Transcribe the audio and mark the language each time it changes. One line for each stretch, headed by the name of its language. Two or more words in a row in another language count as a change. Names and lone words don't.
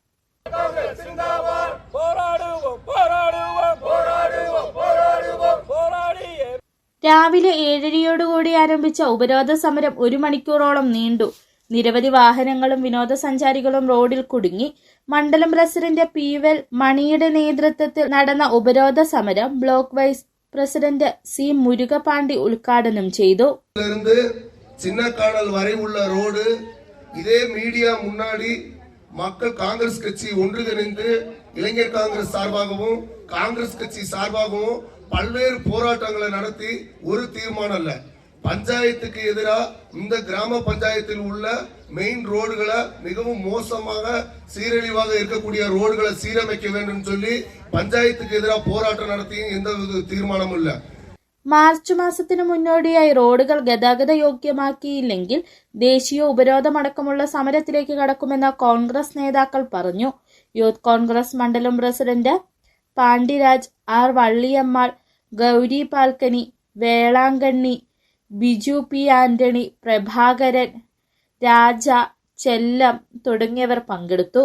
Malayalam: രാവിലെ 7:30യോടുകൂടി ആരംഭിച്ച ഉപരോധ സമരം 1 മണിക്കൂറോളം നീണ്ടു. നിരവധി വാഹനങ്ങളും വിനോദസഞ്ചാരികളും റോഡിൽ കുടുങ്ങി. മണ്ഡലം പ്രസിഡന്റ് PL മണിയുടെ നേതൃത്വത്തിൽ നടന്ന ഉപരോധ സമരം ബ്ലോക്ക് വൈസ് പ്രസിഡന്റ് C മുരുകപാണ്ടി ഉദ്ഘാടനം ചെയ്തു.
Tamil: சின்னக்கானல் வரை உள்ள ரோடு இதே மீடியா முன்னாடி மக்கள் காங்கிரஸ் கட்சி ஒன்றிணைந்து இளைஞர் காங்கிரஸ் சார்பாகவும் காங்கிரஸ் கட்சி சார்பாகவும் பல்வேறு போராட்டங்களை நடத்தி ஒரு தீர்மானம் இல்ல, பஞ்சாயத்துக்கு எதிராக இந்த கிராம பஞ்சாயத்தில் உள்ள மெயின் ரோடுகளை மிகவும் மோசமாக சீரழிவாக இருக்கக்கூடிய ரோடுகளை சீரமைக்க வேண்டும் சொல்லி பஞ்சாயத்துக்கு எதிராக போராட்டம் நடத்தியும் எந்த தீர்மானமும் இல்லை.
Malayalam: മാർച്ച് മാസത്തിന് മുന്നോടിയായി റോഡുകൾ ഗതാഗത യോഗ്യമാക്കിയില്ലെങ്കിൽ ദേശീയ ഉപരോധമടക്കമുള്ള സമരത്തിലേക്ക് കടക്കുമെന്ന് കോൺഗ്രസ് നേതാക്കൾ പറഞ്ഞു. യൂത്ത് കോൺഗ്രസ് മണ്ഡലം പ്രസിഡന്റ് പാണ്ഡിരാജ്, R വള്ളിയമ്മാൾ, ഗൗരി പാൽക്കനി, വേളാങ്കണ്ണി, ബിജു P ആന്റണി, പ്രഭാകരൻ, രാജ, ചെല്ലം തുടങ്ങിയവർ പങ്കെടുത്തു.